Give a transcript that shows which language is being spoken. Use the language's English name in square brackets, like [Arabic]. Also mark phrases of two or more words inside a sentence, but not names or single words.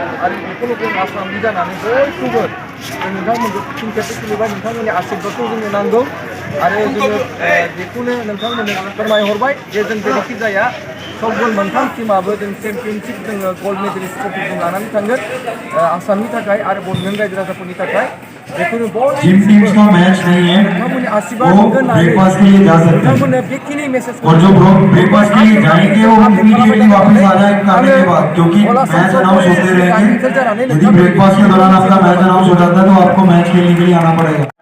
[Bodo] आरो बेखौनो जों आसामनि जानानै बयखौबो जों नोंथांमोनखौ फिन खेबसे खुलुमबाय नोंथांमोननि आशीर्बादखौ जोंनो नांगौ आरो जोङो बेखौनो नोंथांमोननो फोरमायहरबाय जे जों जेरैखि जाया सबगल मोनथाम टीमाबो जों चेम्पियनशिप जोङो [English] gold medalist [Bodo] ट्रफिखौ लानानै थांगोन आसामनि थाखाय आरो बड'लेण्ड रायजो राजाफोरनि थाखाय बेखौनो बयबो नोंथांमोननि आशीर्बाद मोनगोन होननानै नोंथांमोननो बेखिनि मेसेजखौ [Hindi] ब्रेकफास्ट के लिए जाएंगे वो इमीडिएटली वापस आ जाए खाने के बाद क्योंकि [English] match announce [Hindi] होते रहेंगे यदि ब्रेकफास्ट के दौरान आपका [English] match announce [Hindi] हो जाता है तो आपको मैच खेलने के लिए आना पड़ेगा